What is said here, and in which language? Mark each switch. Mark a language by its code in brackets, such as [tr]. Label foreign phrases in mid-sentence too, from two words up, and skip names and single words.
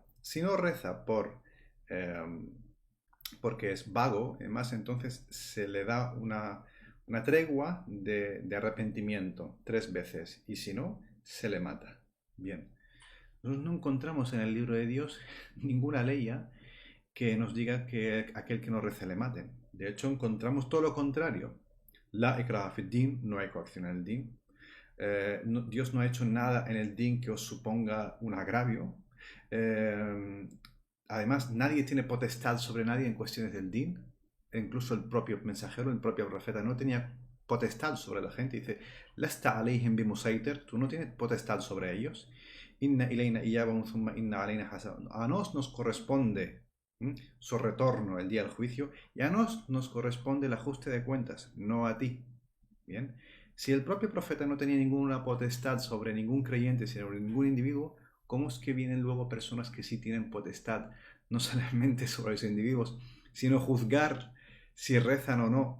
[es] Si no reza porque es vago, además entonces se le da una tregua de arrepentimiento 3 veces y si no, se le mata. Bien. Nosotros no encontramos en el libro de Dios ninguna ley que nos diga que aquel que no reza le maten. De hecho, encontramos todo lo contrario. [ar] لا إكراه في الدين, [es] no hay coacción en el din. Dios no ha hecho nada en el din que os suponga un agravio. Además, nadie tiene potestad sobre nadie en cuestiones del din. Incluso el propio mensajero, el propio profeta, no tenía potestad sobre la gente. Dice, [ar] لست عليهم بمسيطر, [es] tú no tienes potestad sobre ellos. [ar] إن إلينا إيابهم ثم إن علينا حساب. [es] A nos corresponde su retorno el día del juicio y a nos corresponde el ajuste de cuentas, no a ti. Bien. Si el propio profeta no tenía ninguna potestad sobre ningún creyente, sino sobre ningún individuo, ¿cómo es que vienen luego personas que sí tienen potestad, no solamente sobre los individuos, sino juzgar si rezan o no?